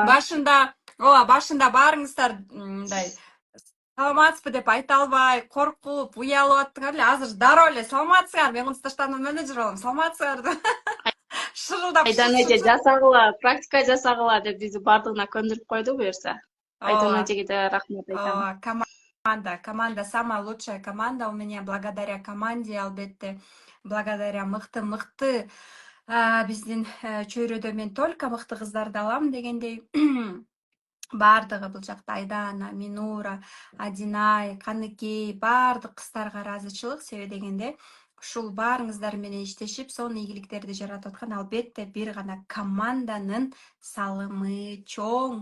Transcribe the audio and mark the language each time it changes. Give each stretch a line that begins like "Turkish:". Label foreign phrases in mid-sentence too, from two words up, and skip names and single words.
Kyrgyz: Башында баарыңыздар мындай саламатсызбы деп айта албай, коркуп, уялып аттыңар эле. Азыр дароо эле саламатсыздар, мен Кундуз Таштанованын менеджери болом. Саламатсыздар деп. Шырылдап. Айдан эже жасагыла, практика жасагыла деп бизди баардыгына көндүрүп койду буюрса. Айдан эжеге да рахмат айтам.
Russian: Команда самая лучшая команда у меня, благодаря команде,
Kyrgyz: албетте, благодаря мыкты биздин чөйрөдө мен только мыкты кыздарды алам дегендей. Бардыгы бул жакта Айдана, Минура, Адинай, Каныкей, бардык кыздарга ыраазычылык, себеби дегенде ушул баарыңыздар менен иштешип, сонун ийгиликтерди жаратып аткан албетте бир гана команданын салымы чоң.